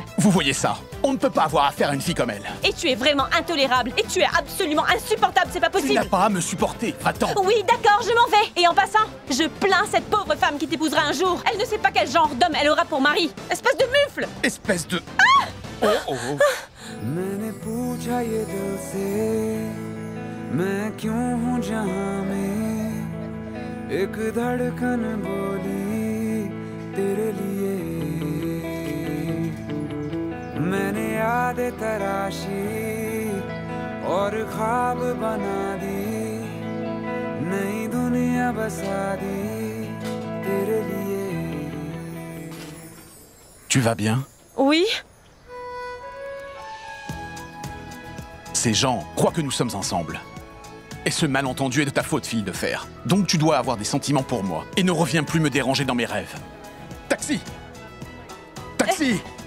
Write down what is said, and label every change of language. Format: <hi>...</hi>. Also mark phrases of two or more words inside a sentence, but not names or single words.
<fr>Vous voyez ça? On ne peut pas avoir affaire à une fille comme elle. Et tu es vraiment intolérable. Et tu es absolument insupportable, c'est pas possible. Tu n'as pas à me supporter, va-t'en. Oui, d'accord, je m'en vais. Et en passant, je plains cette pauvre femme qui t'épousera un jour. Elle ne sait pas quel genre d'homme elle aura pour mari. Espèce de mufle. Espèce de... Ah! Oh, oh, oh.</fr> <hi>मैंने पूछा ये दिल से मैं क्यों हूँ जहाँ में एक धड़कन बोली तेरे लिए मैंने यादें तराशी और ख्वाब बना दी नई दुनिया बसा दी तेरे लिए</hi> <fr>Tu vas bien? Oui. Ces gens croient que nous sommes ensemble. Et ce malentendu est de ta faute, fille de fer. Donc tu dois avoir des sentiments pour moi. Et ne reviens plus me déranger dans mes rêves. Taxi! Taxi!</fr>